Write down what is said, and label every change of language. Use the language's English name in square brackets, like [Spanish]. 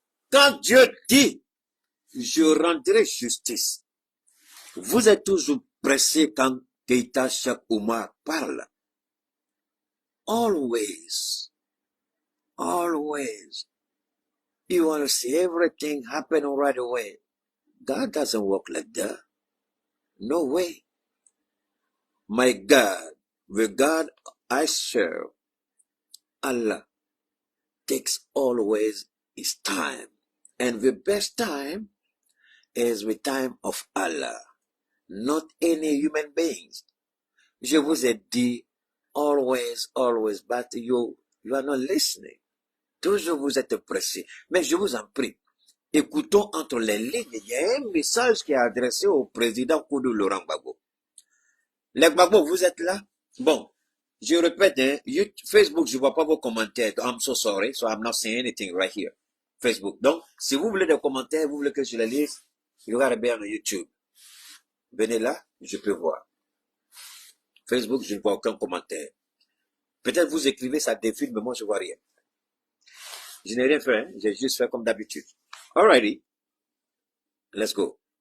[French] Quand Dieu dit, je rendrai justice, vous êtes toujours pressé quand Keïta Cheikh Oumar parle. [English] Always. always. You want to see everything happen right away. God doesn't work like that. No way. My God, the God I serve, Allah, takes always his time. And the best time is the time of Allah, not any human beings. [French] Je vous ai dit, [English] always, always, but you are not listening. [French] Toujours vous êtes pressé. Mais je vous en prie, écoutons entre les lignes. Il y a un message qui est adressé au président Koudou Laurent Gbagbo. Les Gbagbo, vous êtes là? Bon, je répète, hein, Facebook, je ne vois pas vos commentaires. [English] I'm so sorry, so I'm not saying anything right here. Facebook. [French] Donc, si vous voulez des commentaires, vous voulez que je les lise, [English] you gotta be on YouTube. [French] Venez là, je peux voir. Facebook, je ne vois aucun commentaire. Peut-être vous écrivez, ça défile, mais moi, je ne vois rien. Je n'ai rien fait, hein? J'ai juste fait comme d'habitude. [English] Alrighty. Let's go.